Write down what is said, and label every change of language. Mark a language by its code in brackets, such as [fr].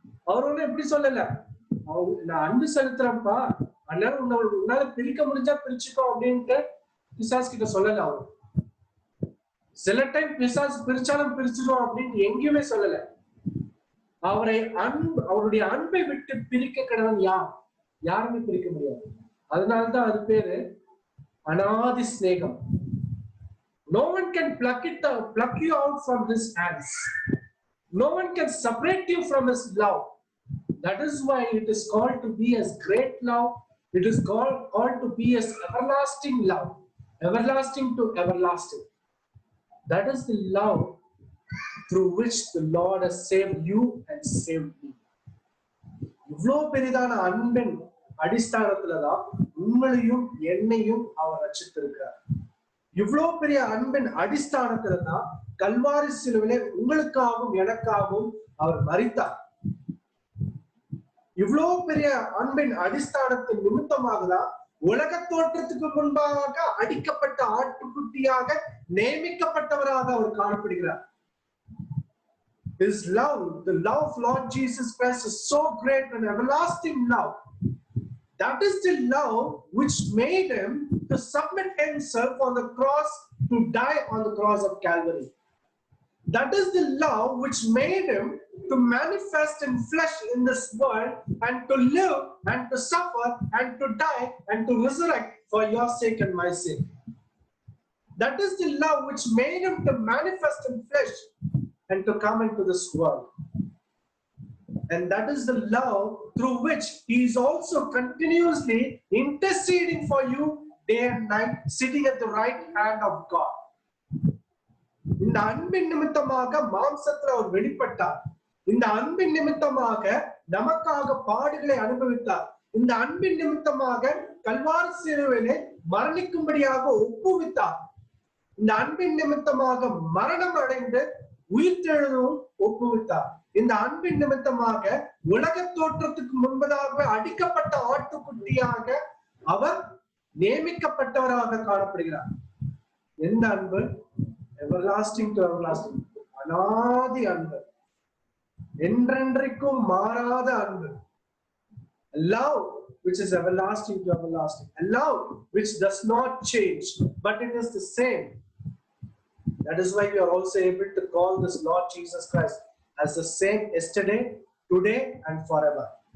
[ta] அவர் ஒண்ணு எப்படி சொல்லல, நான் அன்பு செலுத்துறேன்ப்பா, அதனால உன்னால பிரிக்க முடிஞ்சா பிரிச்சுக்கோ அப்படின்ட்டு பிசாஸ் கிட்ட சொல்லல. அவர் சில டைம் பிசாஸ் பிரிச்சாலும் பிரிச்சிடும் அப்படின்னு எங்கேயுமே சொல்லல. அவருடைய அன்பை விட்டு பிரிக்க கிடவன் யாருமே பிரிக்க முடியாது. அதனால்தான் அது பேரு அனாதி ஸ்நேகம். [en] No one can pluck you out from his hands. No one can separate you from his love. That is why it is called to be as great love. It is called to be as everlasting love. Everlasting to everlasting. That is the love through which the Lord has saved you and saved me. [ta] இவ்வளவு பெரிதான அன்பின் அடிஸ்தானத்துலதான் உங்களையும் என்னையும் அவர் ரட்சித்திருக்கிறார். இவ்வளவு பெரிய அன்பின் அடிஸ்தானத்துலதான் கல்வாரி சிலுவிலே உங்களுக்காகவும் எனக்காகவும் அவர் மரித்தார். இவ்வளவு பெரிய அன்பின் அடிஸ்தானத்தின் நிமித்தமாக தான் உலக தோற்றத்துக்கு முன்பாக அடிக்கப்பட்ட ஆட்டுக்குட்டியாக நியமிக்கப்பட்டவராக அவர் காணப்படுகிறார். [en] His love, the love of Lord Jesus Christ is so great and everlasting love. That is the love which made him to submit himself on the cross, to die on the cross of Calvary. That is the love which made him to manifest in flesh in this world and to live and to suffer and to die and to resurrect for your sake and my sake. That is the love which made him to manifest in flesh and to come into this world. And that is the love through which he is also continuously interceding for you day and night, sitting at the right hand of God. [ta] இந்த அன்பின் நிமித்தமாக மாம்சத்தில் அவர் வெளிப்பட்டார். இந்த அன்பின் நிமித்தமாக நமக்காக பாடுகளை அனுபவித்தார். இந்த அன்பின் நிமித்தமாக கல்வாரி சிலுவையிலே மரணிக்கும்படியாக ஒப்புவித்தார். இந்த அன்பின் நிமித்தமாக மரணம் அடைந்து உயிர்த்தெழுதவும் ஒப்புவித்தார். இந்த அன்பின் நிமித்தமாக உலக தோற்றத்துக்கு முன்பதாக அடிக்கப்பட்ட ஆட்டுக்குட்டியாக அவர் நியமிக்கப்பட்டவராக காணப்படுகிறார். எந்த அன்பு? [en] everlasting to everlasting, [ta] அனாதி அன்பு, என்றென்றைக்கும் மாறாத அன்பு. [en] Love which is everlasting to everlasting, a love which does not change but it is the same. That is why we are also able to call this Lord Jesus Christ as the same yesterday, today and forever.